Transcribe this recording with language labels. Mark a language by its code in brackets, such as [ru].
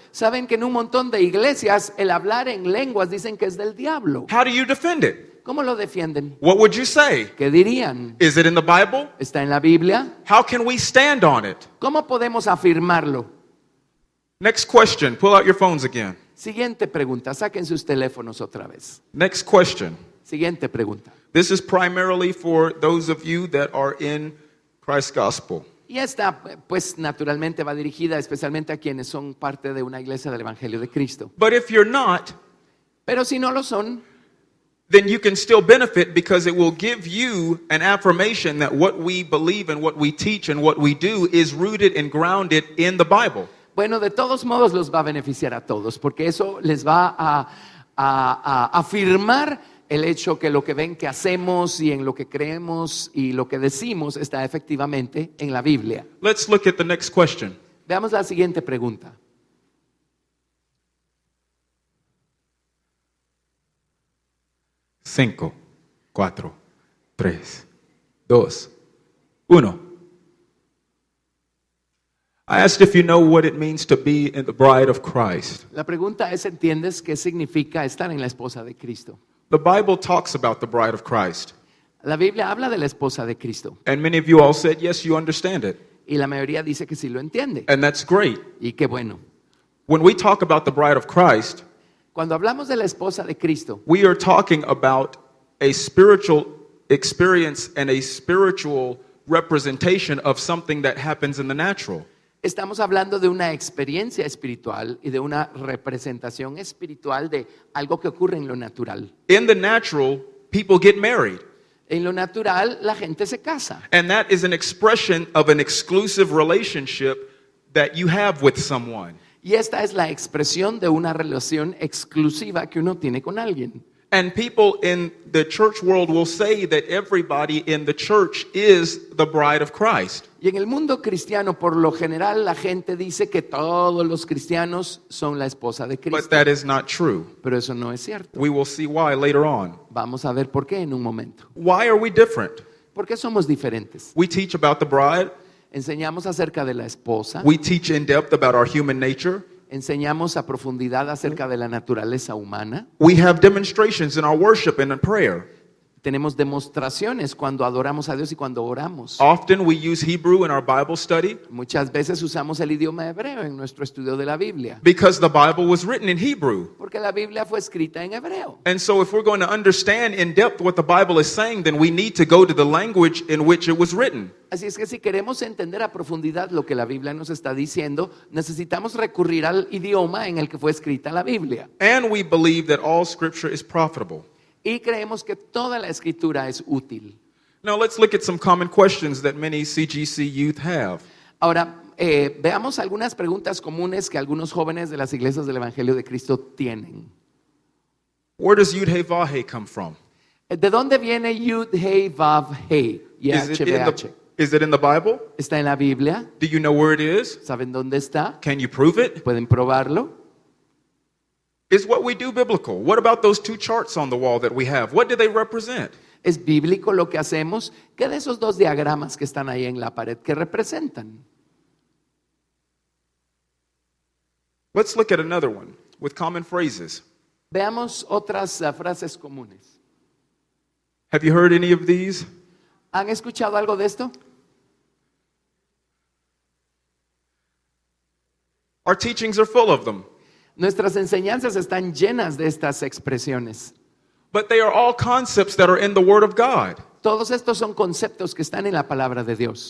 [es] ¿Saben que en un montón de iglesias el hablar en lenguas dicen que es del diablo? [en] How do you defend it? [es] ¿Cómo lo defienden? [en] What would you say? [es] ¿Qué dirían? [en] Is it in the Bible? [es] ¿Está en la Biblia? [en] How can we stand on it? [es] ¿Cómo podemos afirmarlo? [en] Next question. Pull out your phones again. [es] Siguiente pregunta, saquen sus teléfonos otra vez. [en] Next question. [es] Siguiente pregunta. [en] This is primarily for those of you that are in Christ's gospel. [es] Y esta, pues naturalmente va dirigida especialmente a quienes son parte de una iglesia del Evangelio de Cristo. [en] But if you're not, [es] Pero si no lo son, [en] then you can still benefit, because it will give you an affirmation that what we believe and what we teach and what we do is rooted and grounded in the Bible. [es] bueno, de todos modos los va a beneficiar a todos, porque eso les va a afirmar el hecho que lo que ven que hacemos y en lo que creemos y lo que decimos está efectivamente en la Biblia. [en] Let's look at the next question. [es] Veamos la siguiente pregunta. [en] 5, 4, 3, 2, 1. I asked if you know what it means to be in the bride of Christ. [es] La pregunta es, ¿entiendes qué significa estar en la esposa de Cristo? [en] The Bible talks about the bride of Christ. [es] La Biblia habla de la esposa de Cristo [en] And many of you all said, yes, you understand it. [es] y la mayoría dice que sí lo entiende. [en] And that's great. [es] Y qué bueno. [en] When we talk about the bride of Christ, [es] Cuando hablamos de la esposa de Cristo, [en] we are talking about a spiritual experience and a spiritual representation of something that happens in the natural. [es] estamos hablando de una experiencia espiritual y de una representación espiritual de algo que ocurre en lo natural. [en] In the natural, people get married. [es] En lo natural, la gente se casa. [en] And that is an expression of an exclusive relationship that you have with someone. [es] Y esta es la expresión de una relación exclusiva que uno tiene con alguien. [en] And people in the church world will say that everybody in the church is the bride of Christ. [es] Y en el mundo cristiano, por lo general, la gente dice que todos los cristianos son la esposa de [en] But [es] Cristo. [en] that is not true. [es] Pero eso no es cierto. [en] We will see why later on. [es] Vamos a ver por qué en un momento. [en] Why are we different? [es] ¿Por qué somos diferentes? [en] We teach about the bride. [es] Enseñamos acerca de la esposa, [en] We teach in depth about our human nature. [es] enseñamos a profundidad acerca de la naturaleza humana, [en] We have demonstrations in our worship and in prayer. [es] tenemos demostraciones cuando adoramos a Dios y cuando oramos. [en] Often we use Hebrew in our Bible study [es] Muchas veces usamos el idioma hebreo en nuestro estudio de la Biblia, [en] because the Bible was written in Hebrew. [es] porque la Biblia fue escrita en hebreo. [en] And so if we're going to understand in depth what the Bible is saying, then we need to go to the language in which it was written. [es] Así es que si queremos entender a profundidad lo que la Biblia nos está diciendo, necesitamos recurrir al idioma en el que fue escrita la Biblia. [en] And we believe that all scripture is profitable. [es] Y creemos que toda la escritura es útil. [en] Now let's look at some common questions that many CGC youth have. [es] Ahora, veamos algunas preguntas comunes que algunos jóvenes de las iglesias del Evangelio de Cristo tienen. [en] Where does Yud He Vav He come from? [es] ¿De dónde viene Yud, He, Vav, He? [en] Is it in the Bible? [es] ¿Está en la Biblia? [en] Do you know where it is? [es] ¿Saben dónde está? [en] Can you prove it? [es] ¿Pueden probarlo? [en] Is what we do biblical? What about those two charts on the wall that we have? What do they represent? [es] ¿Es bíblico lo que hacemos? ¿Qué de esos dos diagramas que están ahí en la pared, qué representan? [en] Let's look at another one with common phrases. [es] Veamos otras frases comunes. [en] Have you heard any of these? [es] ¿Han escuchado algo de esto? [en] Our teachings are full of them, [es] Nuestras enseñanzas están llenas de estas expresiones. [en] but they are all concepts that are in the Word of God. [es] Todos estos son conceptos que están en la palabra de Dios.